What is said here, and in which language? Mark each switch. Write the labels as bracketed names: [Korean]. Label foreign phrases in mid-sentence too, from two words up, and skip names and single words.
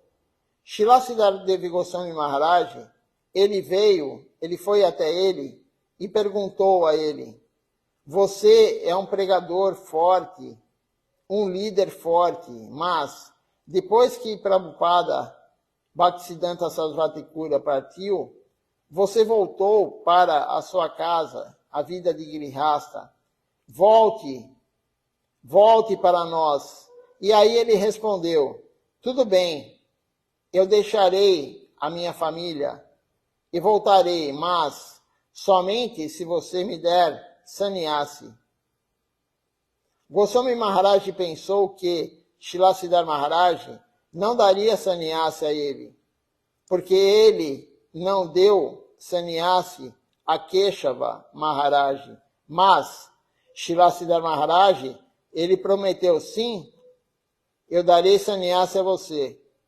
[Portuguese] Srila Siddhartha Devi Goswami Maharaj, ele foi até ele e perguntou a ele: você é um pregador forte, um líder forte, mas depois que Prabhupada Bhaktisiddhanta Sarasvati Thakura partiu, você voltou para a sua casa, a vida de Grihastha. Volte para nós. E aí ele respondeu: tudo bem, eu deixarei a minha família e voltarei, mas somente se você me der sannyasi. Goswami Maharaj pensou que Srila Siddhartha Maharaj não daria sannyasi a ele, porque ele não deu sannyasi a Keshava Maharaj, mas Srila Siddhartha Maharaj, ele prometeu: sim, eu darei sannyasi a você.